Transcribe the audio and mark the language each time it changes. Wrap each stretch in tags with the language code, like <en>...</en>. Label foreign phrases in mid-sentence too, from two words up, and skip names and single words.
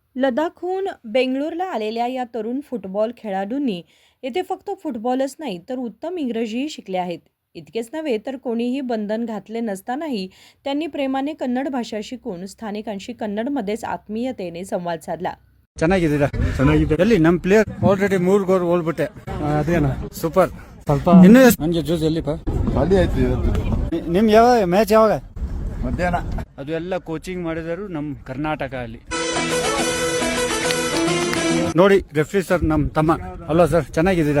<mr>लडाखहून बेंगळूरला आलेल्या या तरुण फुटबॉल खेळाडूंनी येथे फक्त फुटबॉलच नाही तर उत्तम इंग्रजीही शिकले आहेत. इतकेच नव्हे तर कोणीही बंधन घातले नसतानाही त्यांनी प्रेमाने कन्नड भाषा शिकून स्थानिकांशी कन्नडमध्येच आत्मीयतेने संवाद साधला.</mr> <kn>ಚೆನ್ನಾಗಿದ್ದೀರಾ? ಚೆನ್ನಾಗಿದೆ. ಎಲ್ಲಿ ನಮ್ಮ ಪ್ಲೇಯರ್ ಆಲ್ರೆಡಿ 3 ಗೋಲ್ ಹೋಗ್ಬಿಟ್ಟೆ. ಅದೇನಾ ಸೂಪರ್. ಸ್ವಲ್ಪ ಇನ್ನೂ ನನಗೆ ಜ್ಯೂಸ್ ಎಲ್ಲಿಪ್ಪ? ಖಾಲಿ ಆಯ್ತು ಇವತ್ತು ನಿಮ್ ಯಾವ ಮ್ಯಾಚ್ ಯಾವಾಗ? ಮಧ್ಯಾಹ್ನ. ಅದು ಎಲ್ಲ ಕೋಚಿಂಗ್ ಮಾಡಿದರು ನಮ್ಮ ಕರ್ನಾಟಕ ಅಲ್ಲಿ. ನೋಡಿ ರೆಫ್ರಿ ಸರ್ ನಮ್ಮ ತಮ್ಮ ಅಲ್ವಾ ಸರ್? ಚೆನ್ನಾಗಿದ್ದೀರಾ?</kn>